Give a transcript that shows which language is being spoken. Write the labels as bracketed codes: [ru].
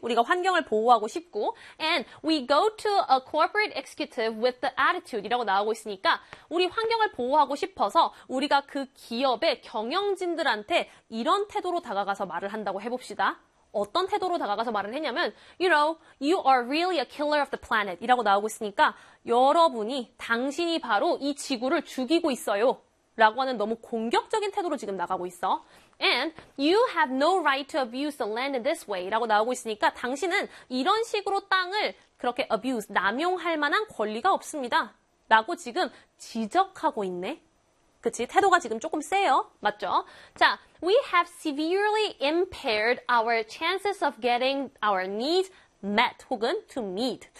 [ko] 우리가 환경을 보호하고 싶고, [en] and we go to a corporate executive with the attitude [ko] 이라고 나오고 있으니까, 우리 환경을 보호하고 싶어서, 우리가 그 기업의 경영진들한테 이런 태도로 다가가서 말을 한다고 해봅시다. 어떤 태도로 다가가서 말을 했냐면, [en] you know, you are really a killer of the planet [ko] 이라고 나오고 있으니까, 여러분이, 당신이 바로 이 지구를 죽이고 있어요. 라고 하는 너무 공격적인 태도로 지금 나가고 있어. [en] And you have no right to abuse the land in this way. [ko] 라고 나오고 있으니까 당신은 이런 식으로 땅을 그렇게 abuse, 남용할 만한 권리가 없습니다. 라고 지금 지적하고 있네. 그치? 태도가 지금 조금 세요. 맞죠? [en] 자, we have severely impaired our chances of getting our needs met [ko] 혹은 [en] to meet.